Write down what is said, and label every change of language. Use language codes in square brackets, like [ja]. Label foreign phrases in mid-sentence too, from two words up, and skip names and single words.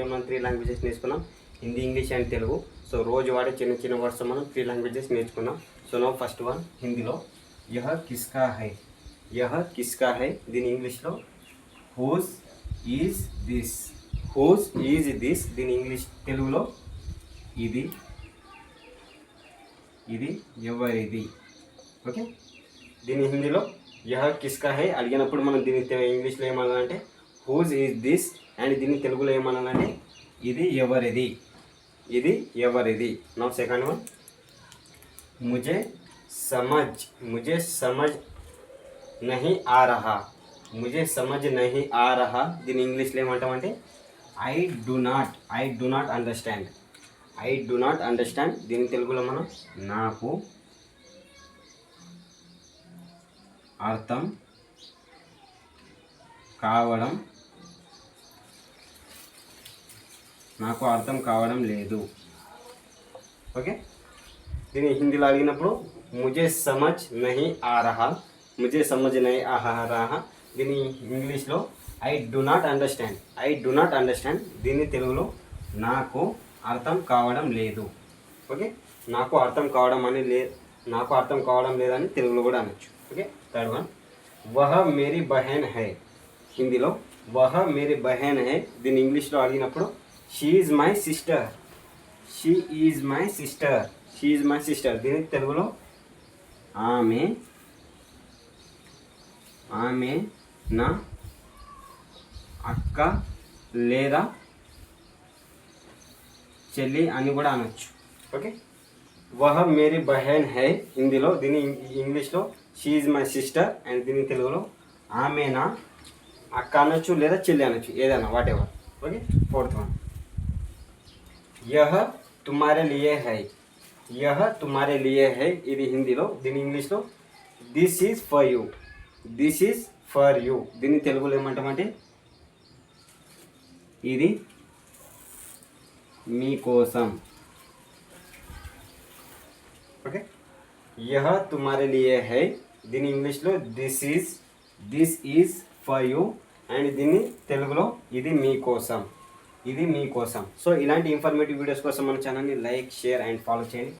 [te] మనం 3 లాంగ్వేజెస్ నేర్చుకున్నాం, హిందీ, ఇంగ్లీష్ అండ్ తెలుగు. సో రోజు వాడే చిన్న చిన్న వర్డ్స్ మనం 3 లాంగ్వేజెస్ నేర్చుకున్నాం. [en] so no first one [hi] హిందీలో यह किसका है, यह किसका है. [te] దీని ఇంగ్లీష్లో [en] whose is this, whose is this. [te] దీని ఇంగ్లీష్ తెలుగులో ఇది ఇది ఎవరిది. ఓకే, దీని హిందీలో [hi] यह किसका है [te] అడిగినప్పుడు మనం దీని ఇంగ్లీష్లో ఏమనాలంటే [en] whose is this, and [te] దీన్ని తెలుగులో ఏమనాలంటే ఇది ఎవరిది, ఇది ఎవరిది. [en] now second one [hi] मुझे समझ नहीं आ रहा, मुझे समझ नहीं आ रहा. [te] దీని ఇంగ్లీష్లో ఏమంటామంటే [en] I do not understand, I do not understand. [te] దీని తెలుగులో మనం నాకు అర్థం కావడం లేదు. ఓకే, దీన్ని హిందీలో అడిగినప్పుడు [hi] मुझे समझ नहीं आ रहा, मुझे समझ नहीं आ रहा. [te] దీని ఇంగ్లీష్లో [en] I do not understand. [te] దీన్ని తెలుగులో నాకు అర్థం కావడం లేదు. ఓకే, నాకు అర్థం కావడం లేదని తెలుగులో కూడా అనొచ్చు. [en] okay, third one [hi] वह मेरी बहन है. హిందీలో वह मेरी बहन है. [te] దీన్ని ఇంగ్లీష్లో అడిగినప్పుడు [en] she is my sister, she is my sister. [te] దీని తెలుగులో ఆమె నా అక్క లేదా చెల్లి అని కూడా అనొచ్చు. ఓకే, [hi] वह मेरी बहन है [te] హిందీలో, దీని ఇంగ్లీష్లో [en] she is my sister, and [te] దీని తెలుగులో ఆమె నా అక్క అనొచ్చు లేదా చెల్లి అనొచ్చు, ఏదైనా [en] whatever. okay, fourth one [hi] यह तुम्हारे लिए है, यह तुम्हारे लिए है. [te] ఇది హిందీలో, దీని ఇంగ్లీష్లో [en] this is for you, this is for you. [te] దీన్ని తెలుగులో ఏమంటామంటే ఇది మీకోసం. ఓకే, [hi] यह तुम्हारे लिए है. [te] దీని ఇంగ్లీష్లో [en] this is for you, and [te] దీన్ని తెలుగులో ఇది మీకోసం. సో ఇలాంటి [en] informative videos [te] కోసం మన ఛానల్ని [en] like, share and follow [te] చేయండి.